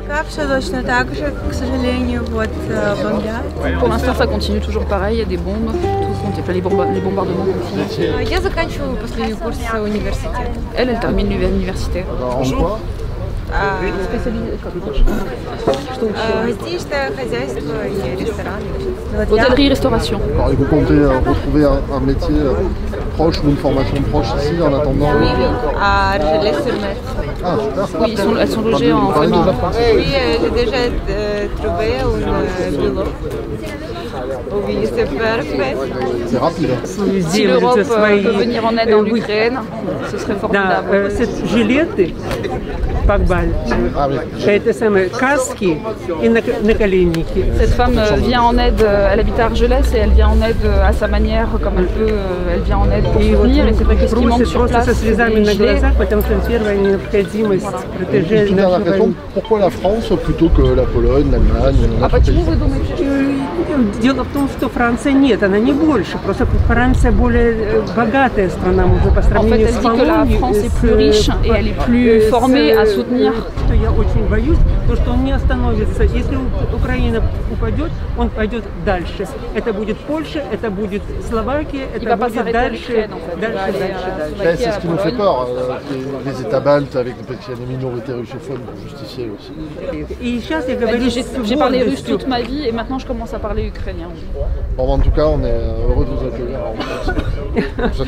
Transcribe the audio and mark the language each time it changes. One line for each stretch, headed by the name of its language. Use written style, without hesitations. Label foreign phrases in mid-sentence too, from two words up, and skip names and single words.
Russian: все точно так же, к сожалению, вот бомбят.
French: Pour l'instant, ça continue toujours pareil, il y a des bombes, les bombardements continuent.
Russian: Я заканчиваю последний курс университета.
French: Elle termine l'université.
Russian: Гостиничное хозяйство и рестораны.
French: Hôtellerie-restauration. Et vous comptez retrouver un métier proche ou une formation proche ici en attendant? Oui, à Argelès-sur-Mer. Ah, super. Oui, elles sont logées en famille. Oui, j'ai déjà trouvé un boulot. Oui, c'est parfait. C'est rapide. Si l'Europe peut venir en aide en Ukraine, ce serait formidable.
Russian: Жилеты это самое, каски и наколенники.
French: Cette femme vient en aide, elle habite à Argelès et elle vient en aide à sa manière, comme elle peut, elle vient en aide pour soutenir. Et c'est vrai que ce qui manque sur place,
Russian: со слезами на глазах, потому что первая необходимость protéger нашего района.
French: Pourquoi la France plutôt que la Pologne, l'Allemagne?
Russian: А почему вы думаете? Дело в том, что Франция нет, она не больше. Просто Франция более богатая страна, можно по сравнению с Полонией.
French: En fait, elle dit que la France est plus riche et elle est plus formée à soutenir.
Russian: Что я очень боюсь, то что он не остановится. Если Украина упадет, он пойдет дальше. Это будет Польша, это будет Словакия, это будет дальше.
French: C'est ce qui nous fait peur, les États baltes avec des minorités russophones pour justifier aussi. J'ai parlé russe toute ma vie et maintenant je commence à parler ukrainien. Bon, en tout cas, on est heureux de vous accueillir en France.